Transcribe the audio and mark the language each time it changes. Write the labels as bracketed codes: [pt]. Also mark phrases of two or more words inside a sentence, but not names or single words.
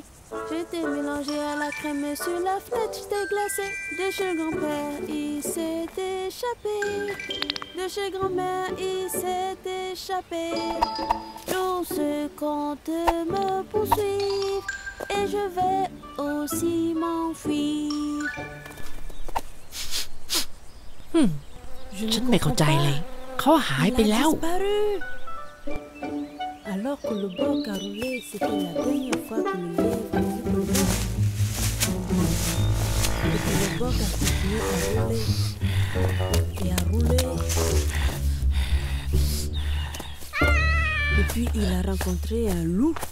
[fr] Je t'ai mélangé à la crème sur la fenêtre, je t'ai glacé. De chez grand-père, il s'est échappé. De chez grand-mère, il s'est échappé. L'ours compte me poursuivre et je vais aussi m'enfuir. [th] ฉันไม่เข้าใจเลย เขาหายไปแล้ว [fr] Alors que le boc a roulé, c'était la dernière fois que le lièvre a vu Colobok. Et que le boc a continué à rouler. Et à rouler. Et puis il a rencontré un loup.